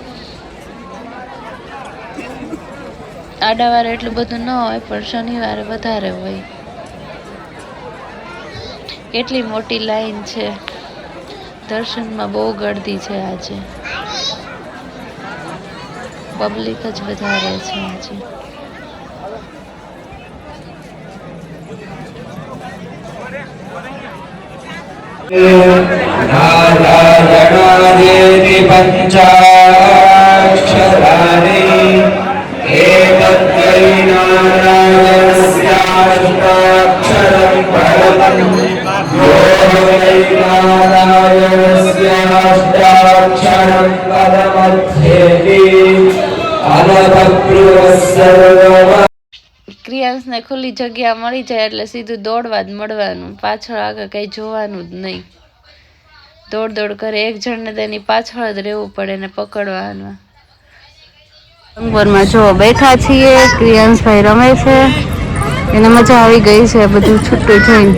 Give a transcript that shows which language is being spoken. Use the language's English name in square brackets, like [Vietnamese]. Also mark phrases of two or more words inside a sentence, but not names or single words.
[Gujarati] આડાવારે એટલું બધું ન હોય પણ શનિવારે વધારે હોય. કેટલી મોટી લાઈન છે, દર્શનમાં બહુ ગળદી છે. આજે પબ્લિક જ વધારે છે આજે. [Sanskrit] नारायणादेति पञ्चाक्षराणि एतद्वै नारायणस्याष्टाक्षरं परमं यो वै नारायणस्याष्टाक्षरं पदमध्येति अनतप्रुवः सर्वम्. [Gujarati] ક્રિયાંશને ખુલ્લી જગ્યા મળી જાય એટલે સીધું દોડવા જ મળવાનું, પાછળ આગળ કઈ જોવાનું જ નહીં. દોડ દોડ કરે, એક જણને તેની પાછળ જ રહેવું પડે ને પકડવાનું. અંગવરમાં જો બેઠા છીએ, ક્રિયાંશભાઈ રમે છે, એને મજા આવી ગઈ છે બધું છૂટું જોઈને.